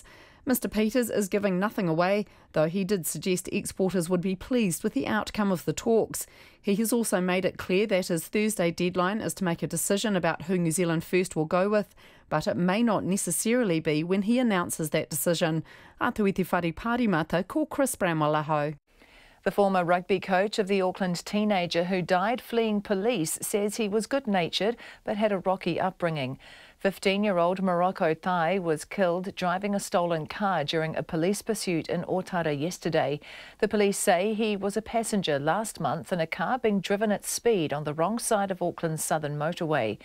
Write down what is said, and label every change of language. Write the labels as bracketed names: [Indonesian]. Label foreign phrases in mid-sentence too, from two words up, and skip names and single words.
[English] Mr Peters is giving nothing away, though he did suggest exporters would be pleased with the outcome of the talks. He has also made it clear that his Thursday deadline is to make a decision about who New Zealand First will go with, but it may not necessarily be when he announces that decision. [Māori] Atu i te whare pārimata, ko Chris Bramwell aho. [English] The former rugby coach of the Auckland teenager who died fleeing police says he was good-natured but had a rocky upbringing. 15-year-old Morocco Tai was killed driving a stolen car during a police pursuit in Otara yesterday. The police say he was a passenger last month in a car being driven at speed on the wrong side of Auckland's southern motorway.